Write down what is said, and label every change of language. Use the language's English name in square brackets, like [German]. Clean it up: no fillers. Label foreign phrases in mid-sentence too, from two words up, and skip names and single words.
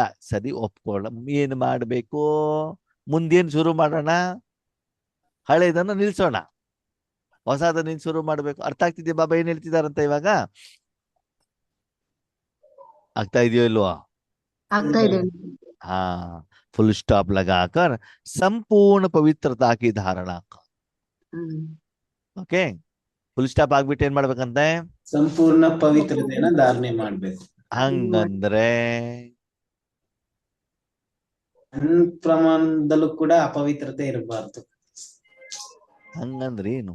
[Kannada] ಸರಿ, ಒಪ್ಕೊಳ್ಳ. ಏನ್ ಮಾಡ್ಬೇಕು? ಮುಂದೇನ್ ಶುರು ಮಾಡೋಣ? ಹಳೆದನ್ನ ನಿಲ್ಸೋಣ, ಹೊಸದನ್ನ ಶುರು ಮಾಡ್ಬೇಕು. ಅರ್ಥ ಆಗ್ತಿದ್ಯಾ ಬಾಬಾ ಏನ್ ಹೇಳ್ತಿದಾರಂತ ಇವಾಗ? ಆಗ್ತಾ ಇದೆಯೋ ಇಲ್ವಾ? ಆಗ್ತಾ ಇದೆ. ಹಾ, [English] full stop [Hindi] लगाकर संपूर्ण पवित्रता की धारणा. [English] okay, full stop [Kannada] ಆಗ್ಬಿಟ್ಟು ಏನ್ ಮಾಡ್ಬೇಕಂತೆ? ಸಂಪೂರ್ಣ ಪವಿತ್ರತೆಯನ್ನ ಧಾರಣೆ ಮಾಡ್ಬೇಕು. ಹಂಗಂದ್ರೆ ಸಣ್ಣ ಪ್ರಮಾಣದಲ್ಲೂ ಕೂಡ ಅಪವಿತ್ರತೆ ಇರಬಾರ್ದು. ಹಂಗಂದ್ರೆ ಏನು?